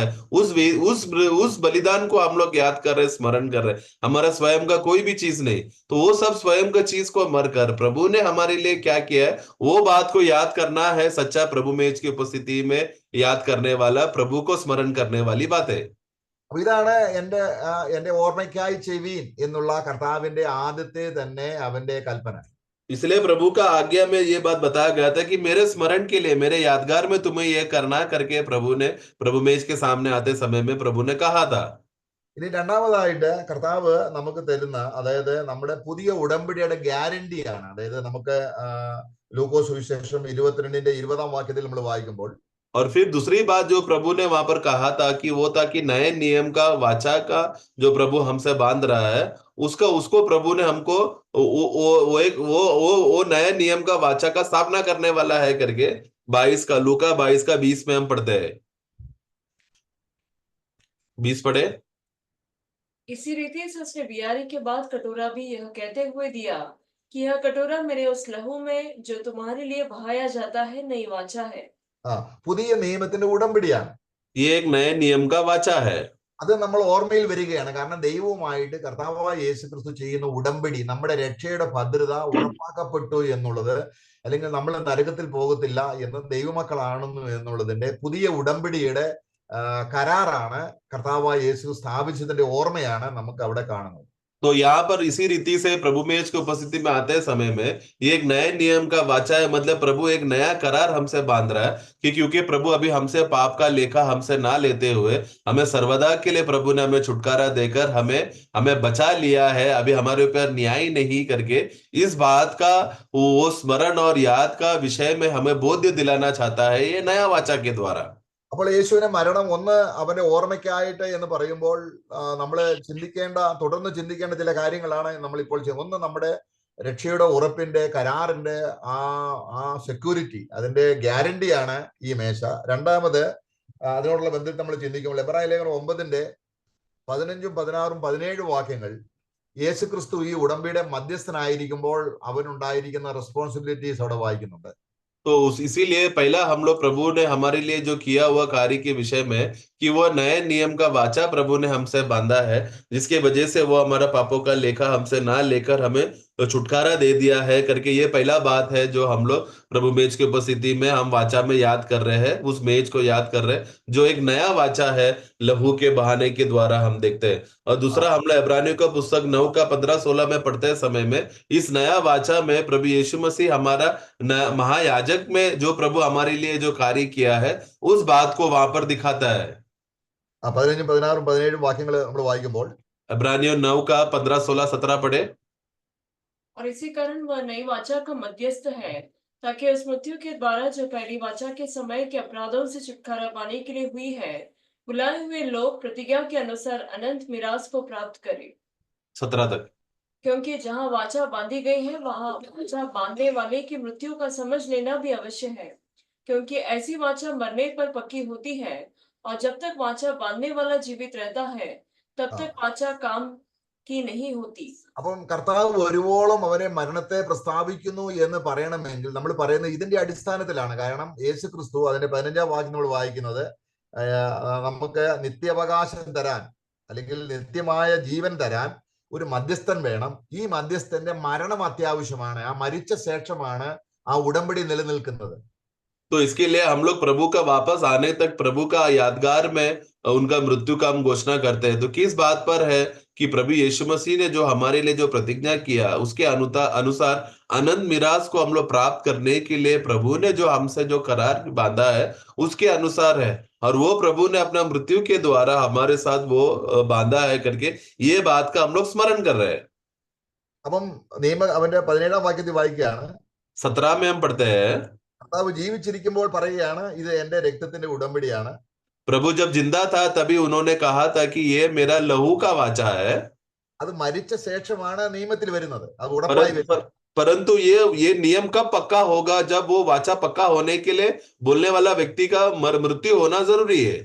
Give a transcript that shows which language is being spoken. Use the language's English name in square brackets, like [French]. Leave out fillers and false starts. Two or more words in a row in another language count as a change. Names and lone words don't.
[Hindi] उस बलिदान को हम लोग याद कर रहे, स्मरण कर रहे। हमारा स्वयं का कोई भी चीज नहीं, तो वो सब स्वयं का चीज को मरकर प्रभु ने हमारे लिए क्या किया है, वो बात को याद करना है। सच्चा प्रभु मेज की उपस्थिति में याद करने वाला, प्रभु को स्मरण करने वाली बात है। [Malayalam] അപ്പൊ ഇതാണ് എന്റെ ഓർമ്മയ്ക്കായി ചെവീൻ എന്നുള്ള കർത്താവിന്റെ ആദ്യത്തെ തന്നെ അവന്റെ കൽപ്പന. [Hindi] इसलिए प्रभु का आज्ञा में ये बात बताया गया था कि मेरे स्मरण के लिए, मेरे यादगार में तुम्हें यह करना करके प्रभु ने प्रभु मेज के सामने आते समय में प्रभु ने कहा था। [Malayalam] ഇനി രണ്ടാമതായിട്ട് കർത്താവ് നമുക്ക് തരുന്ന, അതായത് നമ്മുടെ പുതിയ ഉടമ്പടിയുടെ ഗ്യാരണ്ടിയാണ്. അതായത് നമുക്ക് ലൂക്കോസ് സുവിശേഷം 22-20 വാക്യത്തിൽ നമ്മൾ വായിക്കുമ്പോൾ, [Hindi] और फिर दूसरी बात जो प्रभु ने वहां पर कहा था कि वो था कि नए नियम का वाचा का जो प्रभु हमसे बांध रहा है, उसको प्रभु ने हमको वो नए नियम का वाचा का स्थापना करने वाला है करके 22 का, लूका 22 का 20 में हम पढ़ते हैं। 20 पढ़े। इसी रीति से उसने बियारी के बाद कटोरा भी यह कहते हुए दिया कि यह कटोरा मेरे उस लहू में जो तुम्हारे लिए बहाया जाता है नई वाचा है। [Malayalam] പുതിയ നിയമത്തിന്റെ ഉടമ്പടിയാണ്. [Hindi] ये एक नए नियम का वाचा है। [Malayalam] അത് നമ്മൾ ഓർമ്മയിൽ വരികയാണ്. കാരണം ദൈവവുമായിട്ട് കർത്താവായ യേശുക്രിസ്തു ചെയ്യുന്ന ഉടമ്പടി, നമ്മുടെ രക്ഷയുടെ ഭദ്രത ഉറപ്പാക്കപ്പെട്ടു എന്നുള്ളത്, അല്ലെങ്കിൽ നമ്മൾ നരകത്തിൽ പോകത്തില്ല എന്ന് ദൈവമക്കളാണെന്നു എന്നുള്ളതിന്റെ പുതിയ ഉടമ്പടിയുടെ കരാറാണ് കർത്താവായ യേശു സ്ഥാപിച്ചതിന്റെ ഓർമ്മയാണ് നമുക്ക് അവിടെ കാണുന്നത്. [Hindi] तो यहाँ पर इसी रीति से प्रभु मेज की उपस्थिति में आते समय में ये एक नए नियम का वाचा है। मतलब प्रभु एक नया करार हमसे बांध रहा है कि क्योंकि प्रभु अभी हमसे पाप का लेखा हमसे ना लेते हुए हमें सर्वदा के लिए प्रभु ने हमें छुटकारा देकर हमें बचा लिया है, अभी हमारे ऊपर न्याय नहीं करके इस बात का वो स्मरण और याद का विषय में हमें बोध दिलाना चाहता है ये नया वाचा के द्वारा। [Malayalam] അപ്പോൾ യേശുവിന്റെ മരണം ഒന്ന് അവന്റെ ഓർമ്മയ്ക്കായിട്ട് എന്ന് പറയുമ്പോൾ നമ്മൾ തുടർന്ന് ചിന്തിക്കേണ്ട ചില കാര്യങ്ങളാണ് നമ്മളിപ്പോൾ ചെയ്യുന്നത്. ഒന്ന്, നമ്മുടെ രക്ഷയുടെ ഉറപ്പിന്റെ കരാറിന്റെ ആ സെക്യൂരിറ്റി, അതിന്റെ ഗ്യാരണ്ടിയാണ് ഈ മേശ. രണ്ടാമത്, അതിനോടുള്ള ബന്ധത്തിൽ നമ്മൾ ചിന്തിക്കുമ്പോൾ എബ്രായ ലേഖനം 9-ന്റെ 15, 16, 17 വാക്യങ്ങൾ യേശുക്രിസ്തു ഈ ഉടമ്പടിയുടെ മധ്യസ്ഥനായിരിക്കുമ്പോൾ അവനുണ്ടായിരിക്കുന്ന റെസ്പോൺസിബിലിറ്റീസ് അവിടെ വായിക്കുന്നുണ്ട്. [Hindi] तो इसीलिए पहला हम लोग प्रभु ने हमारे लिए जो किया हुआ कार्य के विषय में कि वो नए नियम का वाचा प्रभु ने हमसे बांधा है, जिसके वजह से वो हमारा पापों का लेखा हमसे ना लेकर हमें छुटकारा दे दिया है करके ये पहला बात है जो हम लोग प्रभु मेज की उपस्थिति में हम वाचा में याद कर रहे हैं, उस मेज को याद कर रहे हैं जो एक नया वाचा है लहू के बहाने के द्वारा हम देखते हैं। और दूसरा हम लोग इब्रानियों का पुस्तक 9 का 15-16 में पढ़ते समय में इस नया वाचा में प्रभु यीशु मसीह हमारा महायाजक में जो प्रभु हमारे लिए जो कार्य किया है उस बात को वहां पर दिखाता है। [Malayalam] 15, 16, 17 വാക്യങ്ങൾ നമ്മൾ വായിക്കുമ്പോൾ [Hindi] इब्रानियों 9 का 15, 16, 17 पढ़े। और इसी कारण वह नई वाचा का मध्यस्थ है, ताकि उस मृत्यु के द्वारा जो पहली वाचा के समय के अपराधों से छुटकारा पाने के लिए हुई है, बुलाए हुए लोग प्रतिज्ञा के अनुसार अनंत मिरास को प्राप्त करें। 17 तक। क्योंकि जहाँ वाचा बांधी गई है वहाँ वाचा बांधने वाले की मृत्यु का समझ लेना भी अवश्य है, क्योंकि ऐसी वाचा मरने पर पक्की होती है, और जब तक वाचा बांधने वाला जीवित रहता है तब तक वाचा काम की नहीं होती। [Malayalam] അപ്പം കർത്താവ് വരുവോളം അവരെ മരണത്തെ പ്രസ്താവിക്കുന്നു എന്ന് പറയണമെങ്കിൽ നമ്മൾ പറയുന്നത് ഇതിന്റെ അടിസ്ഥാനത്തിലാണ്. കാരണം യേശുക്രിസ്തു അതിന്റെ 15-ാം വാക്യം നമ്മൾ വായിക്കുന്നത്, നമുക്ക് നിത്യാവകാശം തരാൻ അല്ലെങ്കിൽ നിത്യമായ ജീവൻ തരാൻ ഒരു മധ്യസ്ഥൻ വേണം. ഈ മധ്യസ്ഥന്റെ മരണം അത്യാവശ്യമാണ്. ആ മരിച്ച ശേഷമാണ് ആ ഉടമ്പടി നിലനിൽക്കുന്നത്. [Hindi] तो इसके लिए हम लोग प्रभु का वापस आने तक प्रभु का यादगार में उनका मृत्यु का हम घोषणा करते हैं। तो किस बात पर है कि प्रभु यीशु मसीह ने जो हमारे लिए जो प्रतिज्ञा किया उसके अनुसार अनंत मिरास को हम लोग प्राप्त करने के लिए प्रभु ने जो हमसे जो करार बांधा है उसके अनुसार है, और वो प्रभु ने अपना मृत्यु के द्वारा हमारे साथ वो बांधा है करके ये बात का हम लोग स्मरण कर रहे हैं। [Malayalam] അപ്പം അവന്റെ 17-ാം വാക്യത്തിൽ വായിക്കുകയാണ്, [Hindi] 17 में हम पढ़ते हैं, [Malayalam] കർത്താവ് ജീവിച്ചിരിക്കുമ്പോൾ പറയുകയാണ്, ഇത് എന്റെ രക്തത്തിന്റെ ഉടമ്പടിയാണ്. [Hindi] प्रभु जब जिंदा था तभी उन्होंने कहा था कि ये मेरा लहू का वाचा है। [Malayalam] അത് മരിച്ച ശേഷമാണ് നിയമത്തിൽ വരുന്നത്, അത് ഉറപ്പായി വരുന്നത്. [Hindi] परंतु ये नियम कब पक्का होगा? जब वो वाचा पक्का होने के लिए बोलने वाला व्यक्ति का मृत्यु होना जरूरी है।